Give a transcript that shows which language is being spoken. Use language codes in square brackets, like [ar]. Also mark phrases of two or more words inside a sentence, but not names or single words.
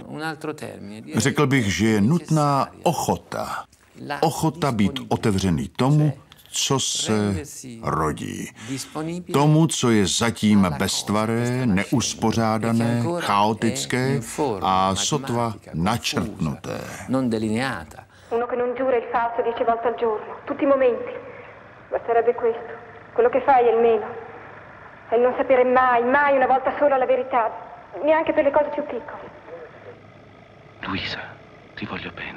[cs] Řekl bych, že je nutná ochota. Ochota být otevřený tomu, co se rodí. Tomu, co je zatím beztvaré, neuspořádané, chaotické a sotva načrtnuté. [it] Uno che non giura il falso 10 volte al giorno, tutti i momenti. Basterebbe questo. Quello che fai è il meno. E non sapere mai, mai una volta sola la verità, neanche per le cose più piccole. Luisa, ti voglio bene.